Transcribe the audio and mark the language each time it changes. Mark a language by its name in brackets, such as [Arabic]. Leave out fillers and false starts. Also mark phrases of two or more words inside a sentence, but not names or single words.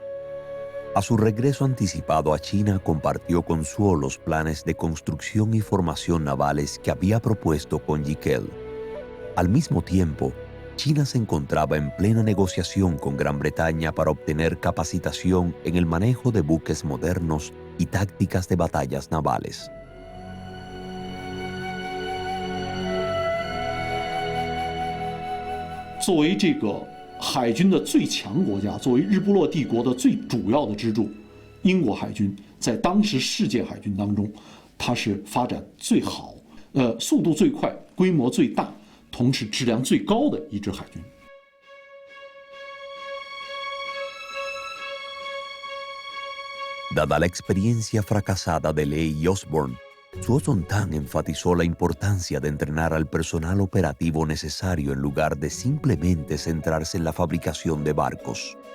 [Spanish] A su regreso anticipado a China, compartió con Zuo los planes de construcción y formación navales que había propuesto con Jiquel. Al mismo tiempo, China se encontraba en plena negociación con Gran Bretaña para obtener capacitación en el manejo de buques modernos y tácticas de batallas navales. [Chinese] 作为这个海军的最强国家，作为日不落帝国的最主要的支柱，英国海军在当时世界海军当中，它是发展最好、速度最快、规模最大，同时质量最高的一支海军。 [Spanish] Dada la experiencia fracasada de Ley y Osborne, Zuo Zontang enfatizó la importancia de entrenar al personal operativo necesario en lugar de simplemente centrarse en la fabricación de barcos.